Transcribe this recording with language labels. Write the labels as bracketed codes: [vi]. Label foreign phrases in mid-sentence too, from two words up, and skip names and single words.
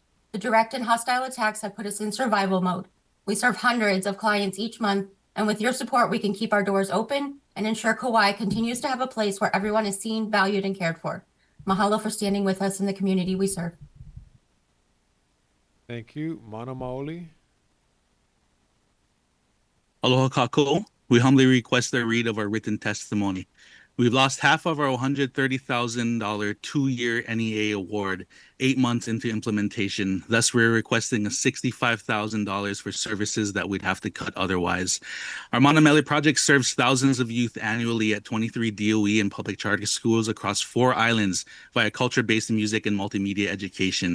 [en] The direct and hostile attacks have put us in survival mode. We serve hundreds of clients each month, and with your support, we can keep our doors open and ensure Kauai continues to have a place where everyone is seen, valued, and cared for. Mahalo for standing with us in the community we serve. Thank you. Mana Maoli. [haw] Aloha kako. [en] We humbly request a read of our written testimony. We've lost half of our $130,000 2-year NEA award 8 months into implementation. Thus, we're requesting a $65,000 for services that we'd have to cut otherwise. Our Manamele project serves thousands of youth annually at 23 DOE and public charter schools across 4 islands via culture-based music and multimedia education.